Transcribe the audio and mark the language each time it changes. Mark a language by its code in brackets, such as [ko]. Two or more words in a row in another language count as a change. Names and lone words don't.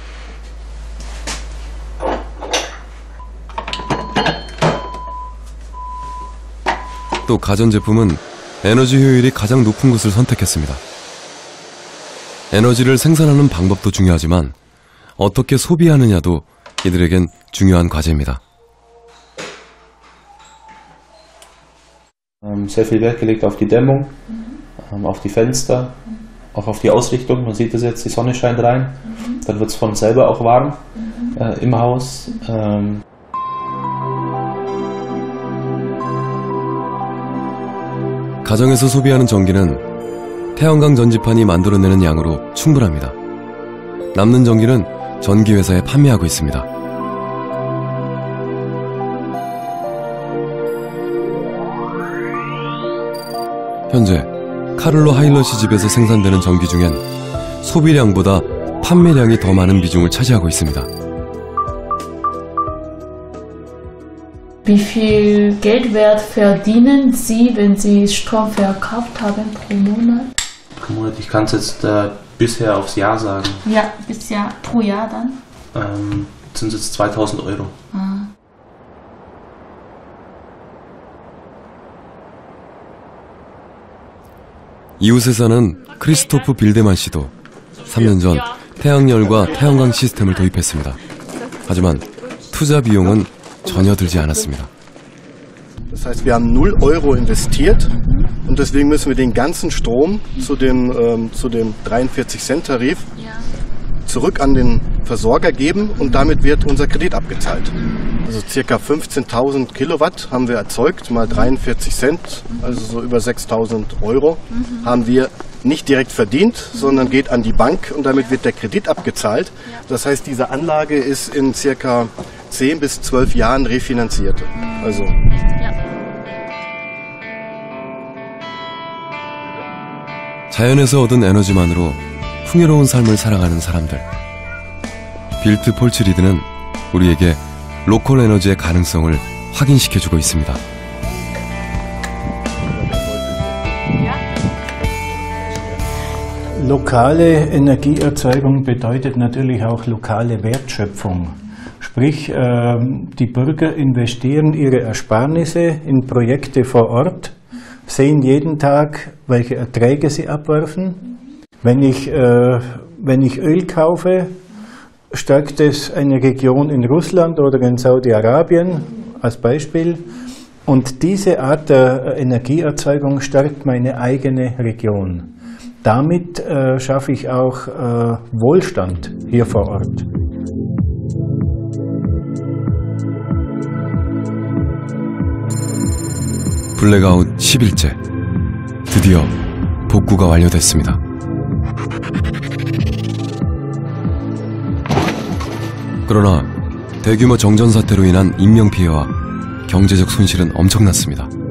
[ko] 또 가전제품은 에너지 효율이 가장 높은 것을 선택했습니다. 에너지를 생산하는 방법도 중요하지만 어떻게 소비하느냐도 이들에겐 중요한 과제입니다. [de] Sehr viel Wert gelegt auf die Dämmung, auf die Fenster, auch auf die Ausrichtung. Man sieht das jetzt, die Sonne scheint rein, dann wird es von selber auch warm im Haus. [ko] 가정에서 소비하는 전기는 태양광 전지판이 만들어내는 양으로 충분합니다. 남는 전기는 전기회사에 판매하고 있습니다. 현재 카를로 하일러 씨 집에서 생산되는 전기 중엔 소비량보다 판매량이 더 많은 비중을 차지하고 있습니다. [de] Wie viel Geldwert verdienen Sie, wenn Sie Strom verkauft haben pro Monat? Pro Monat, ich kann es jetzt bisher aufs Jahr sagen. Ja, bis Jahr, pro Jahr dann? Sind es jetzt 2000 Euro. Ah. [ko] 이웃에 사는 크리스토프 빌데만 씨도 3년 전 태양열과 태양광 시스템을 도입했습니다. 하지만 투자 비용은 전혀 들지 않았습니다. [de] Das heißt, wir haben 0 Euro investiert und deswegen müssen wir den ganzen Strom zu dem 43-Cent-Tarif zurück an den Versorger geben und damit wird unser Kredit abgezahlt. Also ca. 15.000 Kilowatt haben wir erzeugt, mal 43 Cent, also so über 6.000 Euro, haben wir nicht direkt verdient, sondern geht an die Bank und damit wird der Kredit abgezahlt. Das heißt, diese Anlage ist in ca. 10 bis 12 Jahren refinanziert. Also [ko] 자연에서 얻은 에너지만으로 풍요로운 삶을 살아가는 사람들. 빌트 폴츠리드는 우리에게 로컬 에너지의 가능성을 확인시켜주고 있습니다. [de] Lokale Energieerzeugung bedeutet natürlich auch lokale Wertschöpfung. Sprich, die Bürger investieren ihre Ersparnisse in Projekte vor Ort, sehen jeden Tag, welche Erträge sie abwerfen. Wenn ich Öl kaufe, stärkt es eine Region in Russland oder in Saudi-Arabien als Beispiel. Und diese Art der Energieerzeugung stärkt meine eigene Region. Damit schaffe ich auch Wohlstand hier vor Ort. [ko] 블랙아웃 10일째. 드디어 복구가 완료됐습니다. 그러나 대규모 정전 사태로 인한 인명피해와 경제적 손실은 엄청났습니다.